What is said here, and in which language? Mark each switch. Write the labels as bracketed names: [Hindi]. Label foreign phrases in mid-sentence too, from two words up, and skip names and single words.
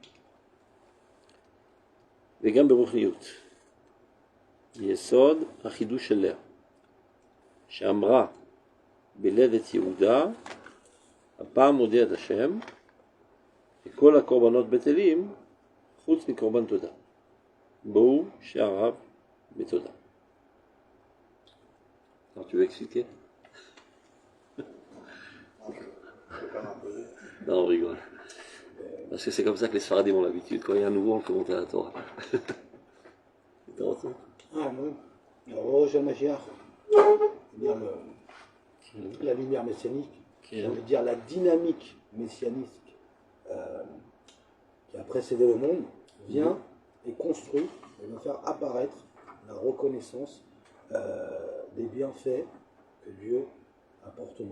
[Hebrew] וגם ברוחניות. ביסוד החידוש של לאה. שאמרה בלדת יהודה, הפעם מודה את השם, וכל הקורבנות בטלים, חוץ מקורבן תודה. בואו שעריו בתודה. [French] Alors tu veux expliquer? Non, on rigole. Parce que c'est comme ça que les Sfaradim ont l'habitude. Quand il y a un nouveau, on peut monter à la Torah. Ah bon. Alors, [Hebrew] של משיח, [French] c'est-à-dire la lumière messianique, ça veut dire la dynamique messianique qui a précédé le monde, vient et construit et va faire apparaître la reconnaissance des bienfaits que Dieu apporte au monde.